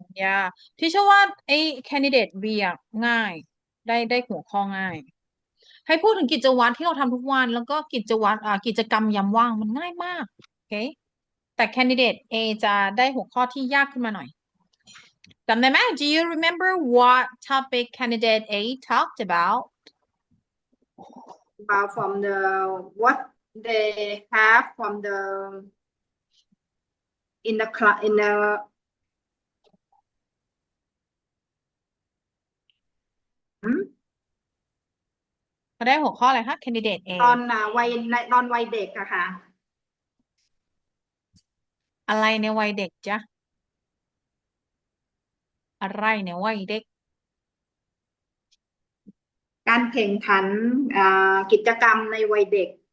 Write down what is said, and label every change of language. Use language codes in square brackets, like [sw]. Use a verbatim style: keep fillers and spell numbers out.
[th] อย่าที่เชื่อว่าไอ้ candidate B อะง่าย ได้ได้หัวข้อง่าย ให้พูดถึงกิจวัตรที่เราทำทุกวัน แล้วก็กิจวัตรอ่ากิจกรรมยามว่างมันง่ายมากโอเค แต่ candidate A จะได้หัวข้อที่ยากขึ้นมาหน่อยจำได้ไหม [en] Do you remember what topic candidate A talked about about from the what they have from the in the cl- in the hmm? [th] เขาได้หัวข้ออะไรคะ candidate A ตอนน่ะวัยในตอนวัยเด็กอะค่ะ อะไรในวัยเด็กจ๊ะอะไรในวัยเด็ก การแข่งขันอ่ากิจกรรมในวัยเด็ก